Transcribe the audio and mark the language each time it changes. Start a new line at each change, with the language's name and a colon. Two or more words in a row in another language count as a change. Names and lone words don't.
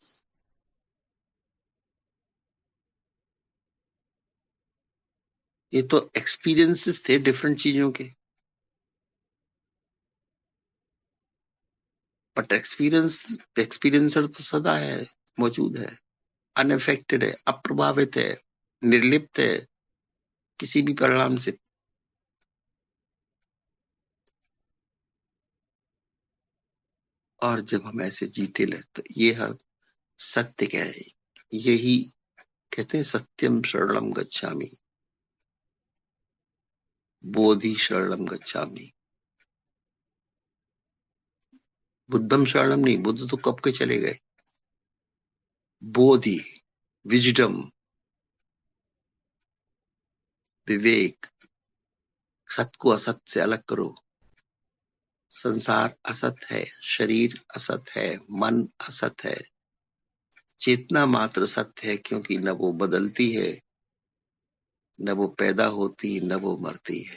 Hindi: ये तो एक्सपीरियंसेस थे डिफरेंट चीजों के,
English: but experiencer
Hindi: तो सदा है, मौजूद है, अनअफेक्टेड है, अप्रभावित है, निर्लिप्त है किसी भी परिणाम से। और जब हम ऐसे जीते ले तो ये हम सत्य क्या है? यही कहते हैं
Pali: सत्यम शरणम गच्छामि, बोधि शरणम गच्छामि। बुद्धम शरणम
Hindi: नहीं, बुद्ध तो कब के चले गए। बोधि, विजडम, विवेक, सत्य को असत से अलग करो। संसार असत है, शरीर असत है, मन असत है, चेतना मात्र सत्य है, क्योंकि न वो बदलती है, न वो पैदा होती, न वो मरती है।